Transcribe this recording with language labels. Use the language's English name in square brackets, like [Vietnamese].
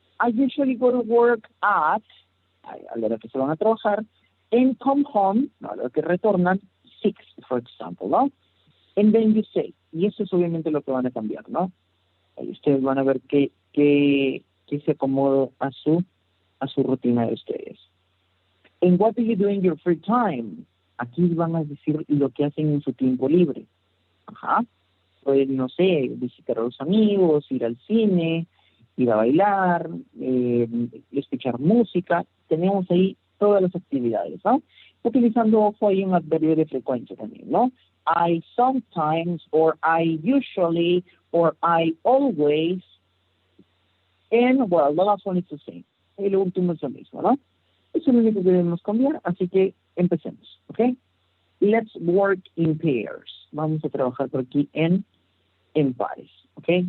[English] I usually go to work at, [Spanish] a la hora que se van a trabajar, [English] and come home, ¿no? [Spanish] A la hora que retornan, 6, [English] for example, [Spanish] ¿no? [English] And then you say, [Spanish] y eso es obviamente lo que van a cambiar, ¿no? Ahí ustedes van a ver que se acomoda a su rutina de ustedes. [English] And what do you do in your free time? [Spanish] Aquí van a decir lo que hacen en su tiempo libre. Ajá. Pues, no sé, visitar a los amigos, ir al cine, ir a bailar, escuchar música. Tenemos ahí todas las actividades, ¿no? Utilizando, ojo, ahí un adverbio de frecuencia también, ¿no? [English] I sometimes, or I usually, or I always, and, well, the last one is the same. [Spanish] Y lo último es lo mismo, ¿no? Eso es lo único que debemos cambiar, así que empecemos, ¿ok? [English] Let's work in pairs. [Spanish] Vamos a trabajar por aquí en pares, [English] ¿ok?